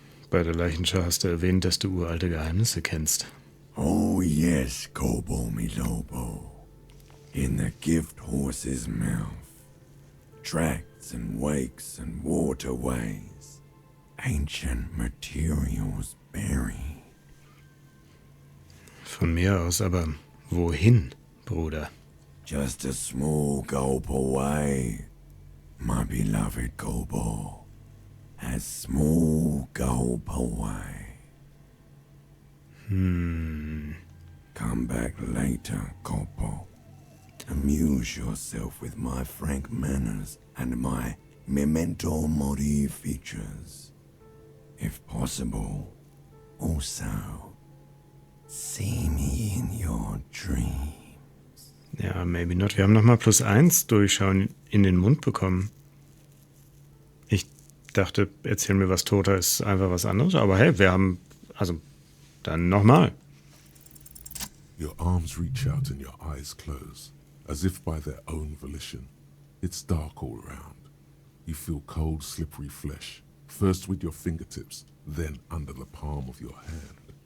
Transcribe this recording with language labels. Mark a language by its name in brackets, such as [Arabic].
[German] Bei der Leichenschau hast du erwähnt, dass du uralte Geheimnisse kennst. [English] Oh yes, Kobo mi Lobo. In the gift horse's mouth. Tracts and wakes and waterways. Ancient materials buried. [German] Von mir aus, aber wohin, Bruder? [English] Just a small gulp away, my beloved Kobo. A small gulp away. Come back later, Kobo. Amuse yourself with my frank manners and my memento mori features. If possible, also, see me in your dream. [German] Ja, [English] maybe not. [German] Wir haben nochmal +1 Durchschauen in den Mund bekommen. Ich dachte, erzähl mir was, Toter ist einfach was anderes. Aber hey, wir haben... Also, dann nochmal. [English] Your arms reach out and your eyes close, as if by their own volition. It's dark all around. You feel cold, slippery flesh, first with your fingertips, then under the palm of your hand.